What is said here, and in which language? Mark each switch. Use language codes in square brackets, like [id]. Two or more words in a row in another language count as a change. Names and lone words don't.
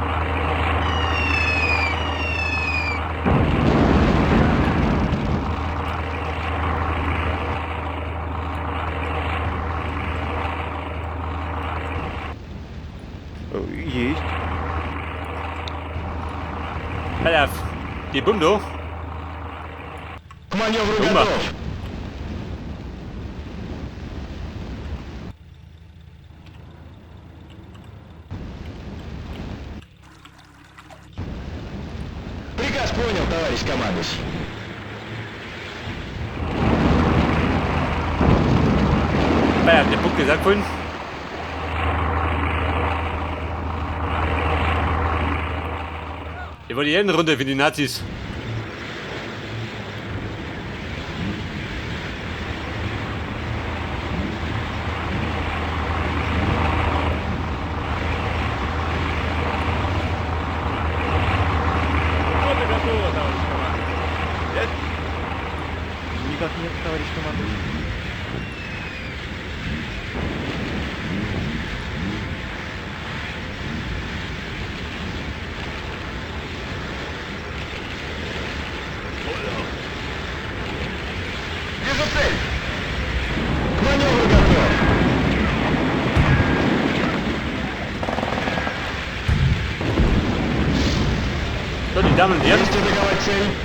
[ru] Есть. [de] Pass auf. Die Bundo. [ru] К маневру Думба. готов. Приказ понял, товарищ командующий. [de] Pass auf, der Puck ist abgefallen. Die war die Runde für die Nazis. [ru] Пехота готова, товарищ командующий. Есть? Никак нет, товарищ командующий. Вижу цель. К маневру готов. [de] So, die Damen und Herren, [ru] Есть атаковать цель.